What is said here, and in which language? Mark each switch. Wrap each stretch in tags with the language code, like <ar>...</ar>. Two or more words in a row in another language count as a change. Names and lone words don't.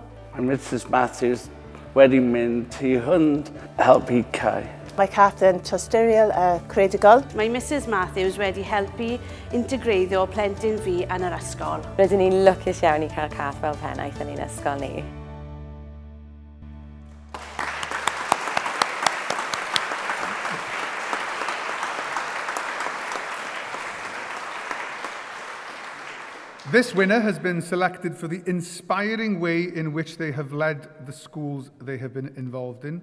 <cy>Mae Mrs Matthews wedi mynd i hwnd helpu Cai. Mae Cath yn tosturiol creadigol. Mae Mrs Matthews wedi helpu integreiddio plentyn fi yn yr ysgol. Rydyn ni'n lwcus iawn i cael Cath fel pennaeth yn ein ysgol ni.</cy> <en>This winner has been selected for the inspiring way in which they have led the schools they have been involved in.</en>